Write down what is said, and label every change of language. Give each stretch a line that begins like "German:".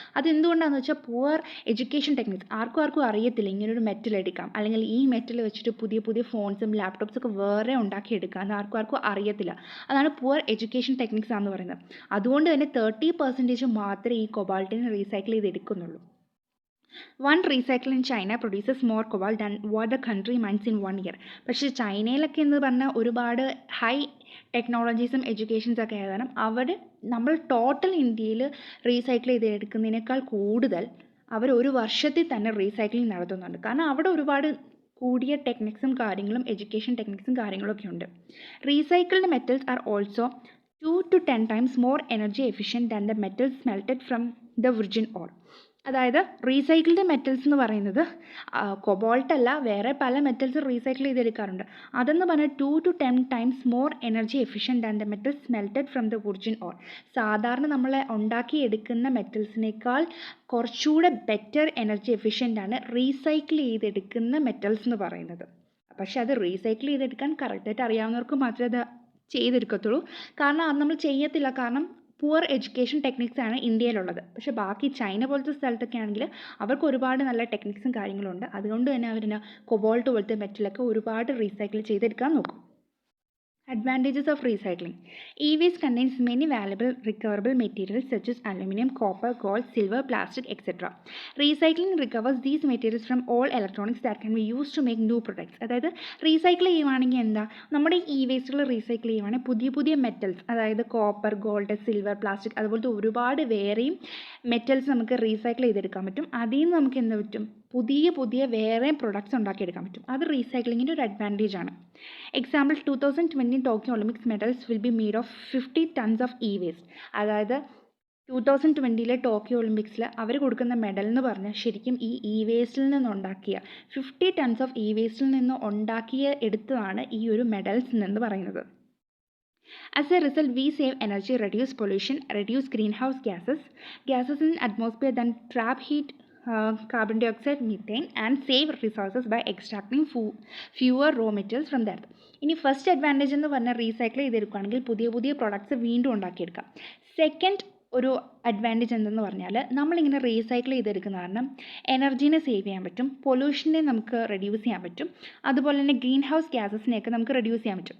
Malayalam: അതെന്തുകൊണ്ടാണെന്ന് വെച്ചാൽ poor education techniques ആർക്കും അറിയത്തില്ല ഇങ്ങനൊരു മെറ്റൽ എടുക്കാം അല്ലെങ്കിൽ ഈ മെറ്റൽ വെച്ചിട്ട് പുതിയ ഫോൺസും ലാപ്ടോപ്സൊക്കെ വേറെ ഉണ്ടാക്കിയെടുക്കാം എന്ന് ആർക്കും അറിയത്തില്ല. അതാണ് പുവർ എഡ്യൂക്കേഷൻ ടെക്നിക്സ് ആണെന്ന് പറയുന്നത്. അതുകൊണ്ട് തന്നെ 30% മാത്രമേ ഈ കൊബാൾട്ടിനെ recycle ചെയ്തെടുക്കുന്നുള്ളൂ.
English: One recycle in China produces more cobalt than what the country mines in 1 year.
Malayalam: പക്ഷേ ചൈനയിലൊക്കെ എന്ന് പറഞ്ഞാൽ ഒരുപാട് ഹൈ ടെക്നോളജീസും എഡ്യൂക്കേഷൻസൊക്കെ ആയ കാരണം നമ്മൾ ടോട്ടൽ ഇന്ത്യയിൽ റീസൈക്കിൾ ചെയ്തെടുക്കുന്നതിനേക്കാൾ കൂടുതൽ അവർ ഒരു വർഷത്തിൽ തന്നെ റീസൈക്ലിംഗ് നടത്തുന്നുണ്ട്. കാരണം അവിടെ ഒരുപാട് കൂടിയ ടെക്നിക്സും കാര്യങ്ങളും എഡ്യൂക്കേഷൻ ടെക്നിക്സും കാര്യങ്ങളൊക്കെ ഉണ്ട്.
English: Recycled metals are also 2 to 10 times more energy efficient than the metals smelted from the virgin ore.
Malayalam: അതായത് റീസൈക്കിൾഡ് മെറ്റൽസ് എന്ന് പറയുന്നത് കൊബോൾട്ട് അല്ല, വേറെ പല മെറ്റൽസ് റീസൈക്കിൾ ചെയ്തെടുക്കാറുണ്ട്. അതെന്ന് പറഞ്ഞാൽ
English: 2 to 10 times more energy efficient than the metals smelted from the virgin ore.
Malayalam: സാധാരണ നമ്മൾ ഉണ്ടാക്കിയെടുക്കുന്ന മെറ്റൽസിനേക്കാൾ കുറച്ചുകൂടെ ബെറ്റർ എനർജി എഫിഷ്യൻ്റ് ആണ് റീസൈക്കിൾ ചെയ്തെടുക്കുന്ന മെറ്റൽസ് എന്ന് പറയുന്നത്. പക്ഷെ അത് റീസൈക്കിൾ ചെയ്തെടുക്കാൻ കറക്റ്റായിട്ട് അറിയാവുന്നവർക്ക് മാത്രമേ അത് ചെയ്തെടുക്കത്തുള്ളൂ. കാരണം അത് നമ്മൾ ചെയ്യത്തില്ല. കാരണം പുവർ എഡ്യൂക്കേഷൻ ടെക്നിക്സ് ആണ് ഇന്ത്യയിലുള്ളത്. പക്ഷേ ബാക്കി ചൈന പോലത്തെ സ്ഥലത്തൊക്കെ ആണെങ്കിൽ അവർക്ക് ഒരുപാട് നല്ല ടെക്നിക്സും കാര്യങ്ങളുണ്ട്. അതുകൊണ്ട് തന്നെ കൊബോൾട്ട് പോലത്തെ മെറ്റലൊക്കെ ഒരുപാട് റീസൈക്കിൾ ചെയ്തെടുക്കാൻ നോക്കും.
English: Advantages of recycling. E-waste contains many valuable recoverable materials such as aluminum, copper, gold, silver, plastic, etc. Recycling recovers these materials from all electronics that can be used to make new products.
Malayalam: അതായത് recycle ചെയ്യുവാണെങ്കിൽ എന്താ, നമ്മുടെ ഈ വേസ്റ്റുകൾ recycle ചെയ്യുവാണെങ്കിൽ പുതിയ പുതിയ metals, അതായത് കോപ്പർ, ഗോൾഡ്, സിൽവർ, പ്ലാസ്റ്റിക്, അതുപോലത്തെ ഒരുപാട് വേറെയും മെറ്റൽസ് നമുക്ക് റീസൈക്കിൾ ചെയ്തെടുക്കാൻ പറ്റും. അതിൽ നിന്ന് നമുക്ക് എന്താ പറ്റും, പുതിയ പുതിയ വേറെ പ്രൊഡക്ട്സ് ഉണ്ടാക്കിയെടുക്കാൻ പറ്റും. അത് റീസൈക്ലിങ്ങിൻ്റെ ഒരു അഡ്വാൻറ്റേജ് ആണ്.
English: Example 2020 Tokyo olympics medals will be made of 50 tons of E-waste.
Malayalam: അതായത് 2020 ടോക്കിയോ ഒളിമ്പിക്സിൽ അവർ കൊടുക്കുന്ന മെഡൽ എന്ന് പറഞ്ഞാൽ ശരിക്കും ഈ E-wasteൽ നിന്നുണ്ടാക്കിയ 50 tons ഓഫ് E-wasteൽ നിന്ന് എടുത്തതാണ് ഈ ഒരു മെഡൽസ് എന്ന് പറയുന്നത്.
English: As a result, we save energy, reduce pollution, reduce greenhouse gases in atmosphere, then trap heat, carbon dioxide, methane, and save resources by extracting fewer raw materials from the earth.
Malayalam: ഇനി first advantage എന്ന് പറഞ്ഞാൽ recycle ചെയ്തെടുക്കുകയാണെങ്കിൽ പുതിയ പുതിയ products വീണ്ടും ഉണ്ടാക്കിയെടുക്കാം. Second ഒരു advantage എന്തെന്ന് പറഞ്ഞാൽ നമ്മളിങ്ങനെ റീസൈക്കിൾ ചെയ്തെടുക്കുന്ന കാരണം എനർജീനെ സേവ് ചെയ്യാൻ പറ്റും, പൊല്യൂഷനെ നമുക്ക് റെഡ്യൂസ് ചെയ്യാൻ പറ്റും, അതുപോലെ തന്നെ ഗ്രീൻ ഹൗസ് ഗ്യാസസിനെയൊക്കെ നമുക്ക് റെഡ്യൂസ് ചെയ്യാൻ പറ്റും.